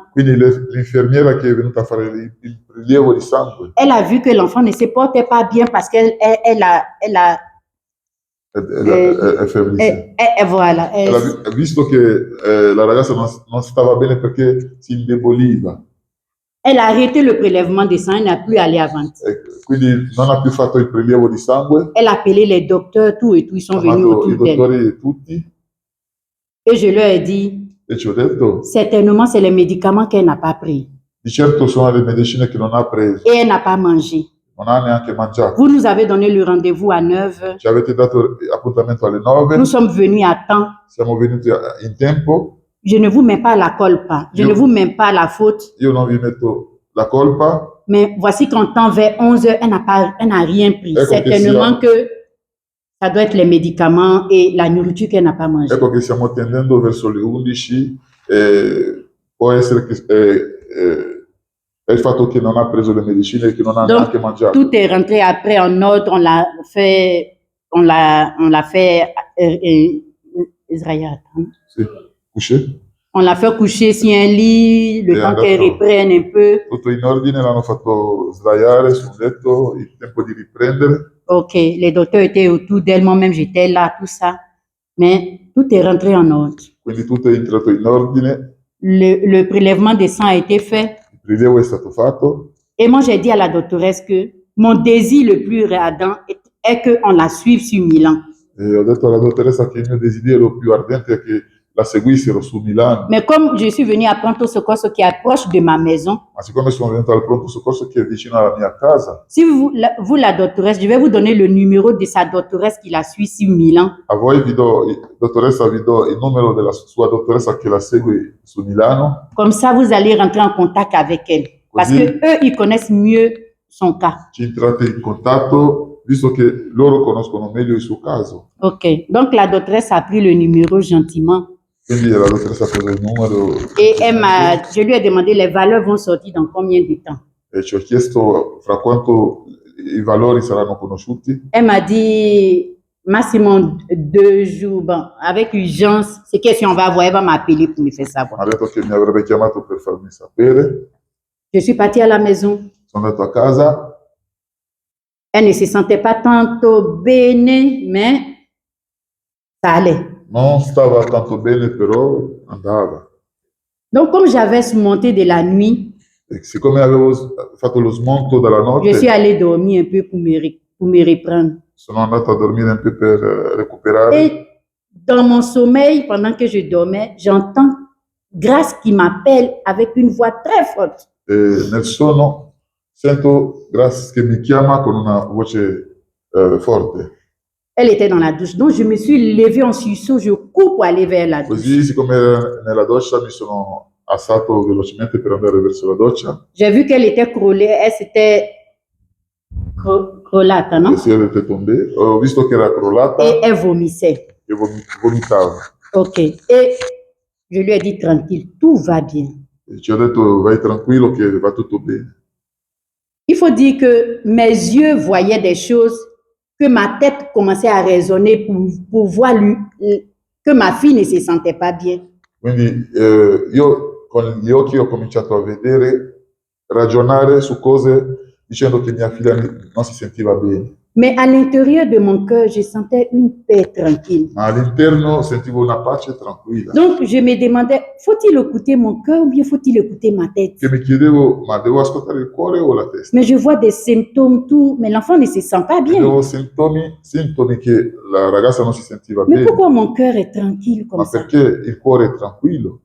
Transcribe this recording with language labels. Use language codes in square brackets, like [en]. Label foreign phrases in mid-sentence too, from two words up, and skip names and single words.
[it] quindi l'infermiera che è venuta a fare il prelievo di sangue [fr] elle a vu que l'enfant ne se portait pas bien parce qu'elle a [it] è febbrile. [fr] voilà. [it] Ha visto che la ragazza non stava bene perché si indeboliva, [fr] Elle a arrêté le prélèvement de sang, elle n'a plus allé avant. [it] e quindi non ha più fatto il prelievo di sangue. [fr] Elle a appelé les docteurs, tout et tout, ils sont [it] Ha [fr] venus [it] chiamato i [fr] autour d'elle. [it] dottori tutti [fr] Et je leur ai dit, [it] e ci ho detto, [fr] certainement, c'est les médicaments qu'elle n'a pas pris. [it] di certo sono le medicine che non ha preso, [fr] Et elle n'a pas mangé. [it] non ha neanche mangiato. [fr] Vous nous avez donné le rendez-vous à 9 heures. [it] Ci avete dato appuntamento alle 9, [fr] Nous sommes venus à temps. [it] siamo venuti in tempo, [fr] Je ne vous mets pas la colpa. Je Yo. ne vous mets pas la faute. [it] io non vi metto la colpa, [fr] Mais voici qu'en temps vers 11 heures, elle n'a rien pris. [it] Ecco che [fr] Certainement que ça doit être les médicaments et la nourriture qu'elle n'a pas mangé. [it] ecco che stiamo tendendo verso le 11, può essere che è il fatto che non ha preso le medicine e che non ha [fr] Donc, [it] neanche mangiato. [fr] tout est rentré après en ordre. On l'a fait, Israël. [it] Sì, couché, [fr] On l'a fait coucher sur un lit, le Et temps d'accord. qu'elle reprenne un peu. [it] tutto in ordine, l'hanno fatto sdraiare su un letto, il tempo di riprendere. [fr] Ok, les docteurs étaient autour d'elle, moi-même j'étais là, tout ça. Mais tout est rentré en ordre. [it] Quindi tutto è entrato in ordine, [fr] Le prélèvement de sang a été fait. [it] il prelievo è stato fatto. [fr] Et moi, j'ai dit à la doctoresse que mon désir le plus ardent est qu'on la suive sur Milan. [it] E ho detto alla dottoressa che il mio desiderio più ardente è che la seguissero su Milano. [fr] Mais comme je suis venue à [it] Pronto Soccorso [fr] qui est proche de ma maison, [it] Ma siccome sono venuto al pronto soccorso che è vicino alla mia casa, [fr] si vous la doctoresse, je vais vous donner le numéro de sa doctoresse qui la suit sur Milan. [it] a voi dottoressa, vi do il numero della sua dottoressa che la segue su Milano, [fr] Comme ça, vous allez rentrer en contact avec elle. Parce Oui. que eux, ils connaissent mieux son cas. [it] ci entrate in contatto, visto che loro conoscono meglio il suo caso. [fr] Ok. Donc, la doctoresse a pris le numéro gentiment. [it] Quindi la dottoressa ha preso il numero [fr] Et je lui ai demandé les valeurs vont sortir dans combien de temps. [it] e ci ho chiesto fra quanto i valori saranno conosciuti. [fr] Elle m'a dit, maximum 2 jours. Bon, avec urgence, c'est que si on va voir, elle va m'appeler pour me faire savoir. [it] Ha detto che mi avrebbe chiamato per farmi sapere. [fr] Je suis partie à la maison. [it] Sono andato a casa, [fr] Elle ne se sentait pas tantôt bene, mais ça allait. [it] non stava tanto bene, però andava. [fr] Donc, comme j'avais surmonté de la nuit, [it] E siccome avevo fatto lo smonto dalla [fr] je suis [it] notte, [fr] allée dormir un peu pour me reprendre. [it] sono andato a dormire un po' per recuperare. [fr] Et dans mon sommeil, pendant que je dormais, j'entends Grâce qui m'appelle avec une voix très forte. [it] E nel sonno sento Grace che mi chiama con una voce forte. [fr] Elle était dans la douche. Donc, je me suis levée en sursaut. Je cours pour aller vers la douche. [it] Così, siccome era nella doccia, mi sono alzato velocemente per andare verso la doccia. [fr] J'ai vu qu'elle était crollée. Elle s'était [it] crollata, non? E si era tombée. Ho visto che era crollata [fr] Et elle vomissait. [it] e vomitava. [fr] Ok. Et je lui ai dit tranquille, tout va bien. [it] E ci ho detto vai tranquillo che va tutto bene. [fr] Il faut dire que mes yeux voyaient des choses, que ma tête commençait à raisonner pour voir que ma fille ne se sentait pas bien. [it] Quindi io con gli occhi ho cominciato a vedere, ragionare su cose dicendo che mia figlia non si sentiva bene. [fr] Mais à l'intérieur de mon cœur, je sentais une paix tranquille. [it] Ma all'interno sentivo una pace tranquilla. [fr] Donc, je me demandais, faut-il écouter mon cœur ou bien faut-il écouter ma tête? [it] Che mi chiedevo, ma devo ascoltare il cuore o la testa? [fr] Mais je vois des symptômes, tout, mais l'enfant ne se sent pas bien. [it] Vedevo sintomi che la ragazza non si sentiva [fr] Mais [it] bene. [fr] pourquoi mon cœur est tranquille comme [it] Ma [fr] ça? [it] perché il cuore è tranquillo?